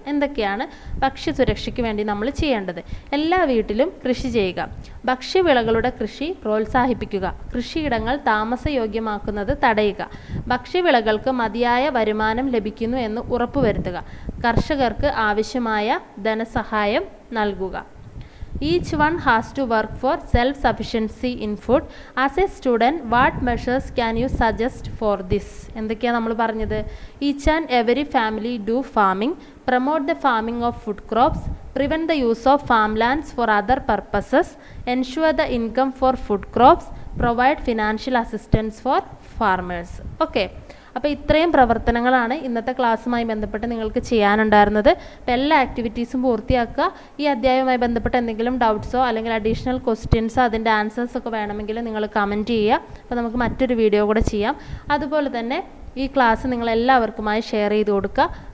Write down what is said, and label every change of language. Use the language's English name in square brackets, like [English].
[Malayalam] എന്തൊക്കെയാണ് ഭക്ഷ്യസുരക്ഷയ്ക്ക് വേണ്ടി നമ്മൾ ചെയ്യേണ്ടത്? എല്ലാ വീട്ടിലും കൃഷി ചെയ്യുക. ഭക്ഷ്യവിളകളുടെ കൃഷി പ്രോത്സാഹിപ്പിക്കുക. കൃഷിയിടങ്ങൾ താമസയോഗ്യമാക്കുന്നത് തടയുക. ഭക്ഷ്യവിളകൾക്ക് മതിയായ വരുമാനം ലഭിക്കുന്നു എന്ന് ഉറപ്പുവരുത്തുക. കർഷകർക്ക് ആവശ്യമായ ധനസഹായം നൽകുക. [English] Each one has to work for self-sufficiency in food. As a student, what measures can you suggest for this? [Malayalam] എന്തൊക്കെയാണ് നമ്മൾ പറഞ്ഞത്? [English] Each and every family do farming. Promote the farming of food crops. Prevent the use of farmlands for other purposes. Ensure the income for food crops. Provide financial assistance for farmers. Okay. [Malayalam] അപ്പോൾ ഇത്രയും പ്രവർത്തനങ്ങളാണ് ഇന്നത്തെ ക്ലാസ്സുമായി ബന്ധപ്പെട്ട് നിങ്ങൾക്ക് ചെയ്യാനുണ്ടായിരുന്നത്. അപ്പോൾ എല്ലാ ആക്ടിവിറ്റീസും പൂർത്തിയാക്കുക. ഈ അധ്യായവുമായി ബന്ധപ്പെട്ട് എന്തെങ്കിലും ഡൗട്ട്സോ അല്ലെങ്കിൽ അഡീഷണൽ ക്വസ്റ്റ്യൻസോ അതിൻ്റെ ആൻസേഴ്സൊക്കെ വേണമെങ്കിൽ നിങ്ങൾ കമൻറ്റ് ചെയ്യുക. അപ്പോൾ നമുക്ക് മറ്റൊരു വീഡിയോ കൂടെ ചെയ്യാം. അതുപോലെ തന്നെ ഈ ക്ലാസ് നിങ്ങളെല്ലാവർക്കുമായി ഷെയർ ചെയ്ത് കൊടുക്കുക.